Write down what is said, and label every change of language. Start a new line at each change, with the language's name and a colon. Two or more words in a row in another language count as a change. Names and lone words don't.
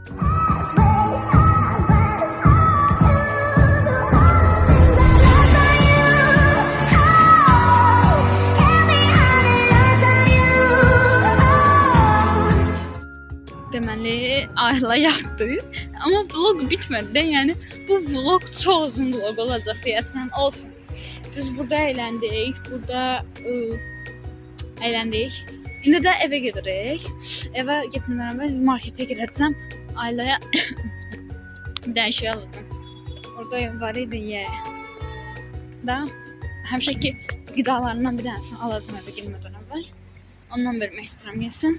Azerbaijani: Deməli Ayla yaptı.
Turkish: Ama vlog bitmedi de yani bu vlog çok uzun vlog olacak
Azerbaijani: deyəsən olsun.
Turkish: Biz burada eğlendik, burada eğlendik.
Azerbaijani: İndi də evə gedirik. Evə getmədən əvvəl marketə girəcəm. Ailaya bir dənə şey alacağım. Orada var idi ye. Da həmişəki qidalarından bir dənəsini alacağım evə girmədən əvvəl. Ondan vermək istəyirəm yesin.